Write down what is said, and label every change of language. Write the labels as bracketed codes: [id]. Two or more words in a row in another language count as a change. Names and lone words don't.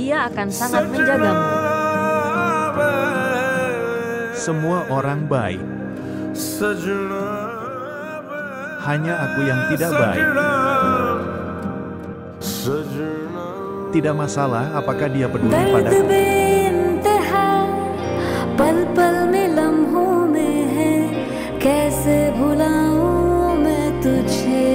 [id] akan sangat menjagamu. Semua orang baik. Hanya aku yang tidak baik. Tidak masalah apakah dia peduli padaku. [hi] पल पल में लम्हों में है कैसे भुलाऊं मैं तुझे